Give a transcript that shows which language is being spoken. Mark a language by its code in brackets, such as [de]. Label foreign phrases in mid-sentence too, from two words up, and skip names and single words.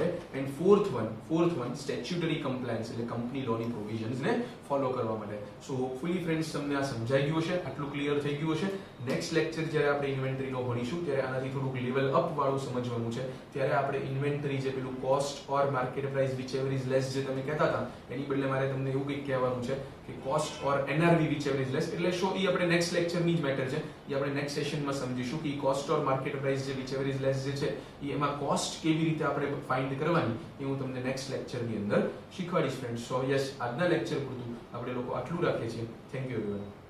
[en] And fourth one statutory compliance [gu] એટલે કંપની લોની પ્રોવિઝન્સને ફોલો કરવા માટે. [en] So hopefully friends [gu] તમને આ સમજાઈ ગયું હશે, આટલું ક્લિયર થઈ ગયું હશે. [en] next lecture [gu] જ્યારે આપણે ઇન્વેન્ટરીનો ભણીશું ત્યારે આનાથી થોડુંક [en] level up [gu] વાળું સમજવાનું છે. ત્યારે આપણે ઇન્વેન્ટરી જે પેલું [en] cost or market price whichever is less [gu] જે તમે કહેતા હતા એની બદલે મારે તમને એવું કંઈક કહેવાનું છે કે [en] cost or NRV whichever is less [gu] એટલે શું, એ આપણે નેક્સ્ટ લેક્ચરની જ મેટર છે. એ આપણે નેક્સ્ટ સેશનમાં સમજીશું કે [en] cost or market price [gu] જે [en] whichever is less [gu] જે છે એ એમાં કોસ્ટ કેવી રીતે આપણે ફાઇન્ડ કરવાની એ હું તમને નેક્સ્ટ લેક્ચરની અંદર શીખવાડીશ ફ્રેન્ડ્સ. [en] So yes, [gu] આજના લેક્ચર પૂરતું આપણે લોકો આટલું રાખીએ છીએ. [en] Thank you everyone.